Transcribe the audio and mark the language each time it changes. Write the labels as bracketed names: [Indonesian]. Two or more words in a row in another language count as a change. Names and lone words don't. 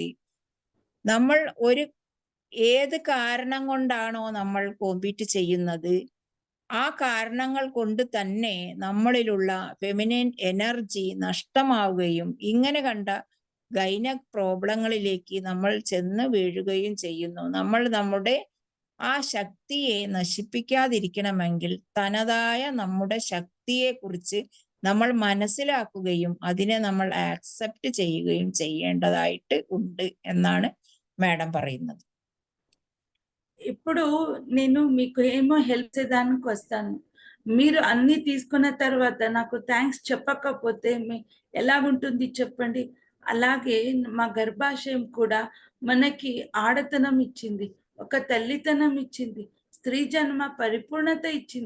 [Malayalam] നമ്മൾ ഏത് കാരണം കൊണ്ടാണോ നമ്മൾ കോമ്പീറ്റ് ചെയ്യുന്നത്, ആ കാരണങ്ങൾ കൊണ്ട് തന്നെ നമ്മളിലുള്ള [English] feminine energy [Malayalam] നഷ്ടമാവുകയും ഇങ്ങനെ കണ്ട [English] gynec problems-ilekku [Malayalam] നമ്മൾ ചെന്ന് വീഴുകയും ചെയ്യുന്നു. നമ്മൾ നമ്മുടെ ആ ശക്തിയെ നശിപ്പിക്കാതിരിക്കണമെങ്കിൽ തനതായ നമ്മുടെ ശക്തിയെ കുറിച്ച് നമ്മൾ മനസ്സിലാക്കുകയും അതിനെ നമ്മൾ ആക്സെപ്റ്റ് ചെയ്യുകയും ചെയ്യേണ്ടതായിട്ട് ഉണ്ട് എന്നാണ് മാഡം പറയുന്നത്. [Telugu] ఇప్పుడు నేను మీకు ఏమో హెల్ప్ చేయడానికి వస్తాను. మీరు అన్ని తీసుకున్న తర్వాత నాకు థ్యాంక్స్ చెప్పకపోతే ఎలాగుంటుంది చెప్పండి? అలాగే మా గర్భాశయం కూడా మనకి ఆడతనం ఇచ్చింది, ఒక తల్లితనం ఇచ్చింది, స్త్రీ జన్మ పరిపూర్ణత ఇచ్చింది.